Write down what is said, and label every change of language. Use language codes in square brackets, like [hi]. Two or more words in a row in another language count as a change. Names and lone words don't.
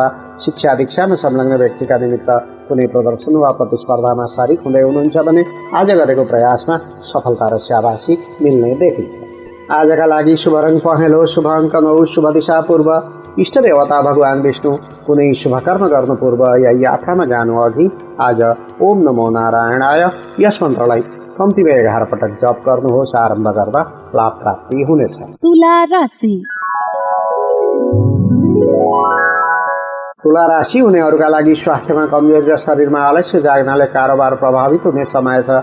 [ne] शिक्षा दीक्षामा संलग्न व्यक्तिका निमित्त कुनै प्रदर्शन वा प्रतिस्पर्धामा सारिक हुँदै हुनुहुन्छ भने आज गरेको प्रयासमा सफलता र स्याबासी मिल्ने देखिन्छ। आजका लागि शुभ रङ पहेँलो, शुभ अङ्क 9, शुभ दिशा पूर्व, इष्ट देवता भगवान विष्णु। कुनै शुभ कर्म गर्नु पूर्व या यात्रामा जानु अघि आज [sa] ओम नमो नारायणाय [ne] यस मन्त्रलाई कम्तीमा 11 पटक जप गर्नुहोस्। आरम्भ गर्दा लाभ प्राप्ति हुनेछ। तुला राशि। तुला राशि हुनेहरूका लागि स्वास्थ्यमा कमजोरी र शरीरमा आलस्य जाग्नाले कारोबार प्रभावित हुने समय छ।